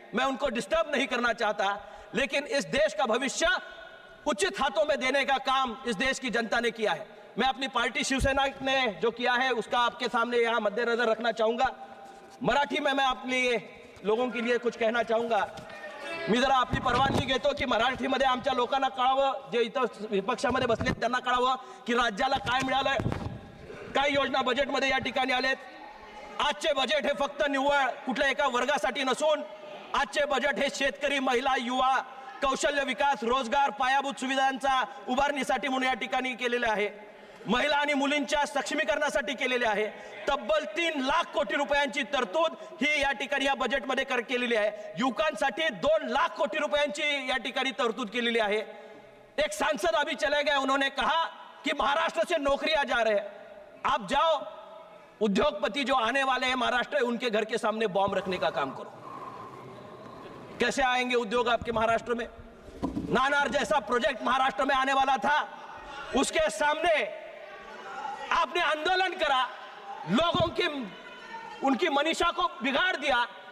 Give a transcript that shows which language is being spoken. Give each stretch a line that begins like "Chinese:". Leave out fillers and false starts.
Hindi: मैं उनको डिस्टर्ब नहीं करना चाहता, लेकिन इस देश का भविष्य उचित हाथों में देने का काम इस देश की जनता ने किया है। मैं अपनी पार्टी शिवसेना ने जो किया है उसका आपके सामने यहां मद्देनजर रखना चाहूंगा। मराठी में मैं अपने लोगों के लिए कुछ कहना चाहूंगा।
Marathi: मी जरा आपली परवानगी घेतो की मराठीमध्ये आमच्या लोकांना कळावं, जे इथं विपक्षामध्ये बसले त्यांना कळावं की राज्याला काय मिळालंय, काय योजना बजेटमध्ये या ठिकाणी आलेत। आजचे बजेट हे फक्त निव्वळ कुठल्या एका वर्गासाठी नसून आजचे बजेट हे शेतकरी, महिला, युवा, कौशल्य विकास, रोजगार, पायाभूत सुविधांचा उभारणीसाठी म्हणून या ठिकाणी केलेले आहे। महिला आणि मुलींच्या सक्षमीकरणासाठी केलेले आहे। तब्बल 3 लाख कोटी रुपयांची तरतूद ही या ठिकाणी या बजेटमध्ये केलेली आहे। युवकांसाठी 2 लाख कोटी रुपयांची या ठिकाणी तरतूद केलेली आहे।
Hindi: एक सांसद अभी चले गए, उन्होंने कहा कि महाराष्ट्र से नौकरियां जा रहे हैं। आप जाओ, उद्योगपति जो आने वाले हैं महाराष्ट्र, उनके घर के सामने बॉम्ब रखने का काम करो। कैसे आएंगे उद्योग आपके महाराष्ट्र में? नानार जैसा प्रोजेक्ट महाराष्ट्र में आने वाला था, उसके सामने आपने आंदोलन करा, लोगों की उनकी मनीषा को बिगाड़ दिया।